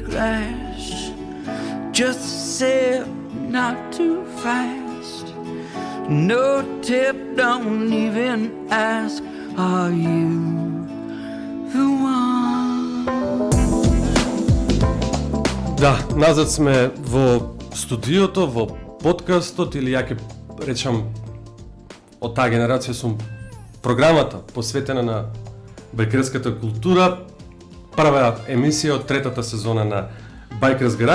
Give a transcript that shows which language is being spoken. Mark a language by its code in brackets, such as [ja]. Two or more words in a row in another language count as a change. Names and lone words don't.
[en] flash. Just sip, not too fast. No tip, don't even ask. Are you the one? [mk] Да, назад сме во студиото, во подкастот, или ја ќе речам од таа генерација сум програмата посветена на байкерската култура, прва емисија од третата сезона на Bikers Garage.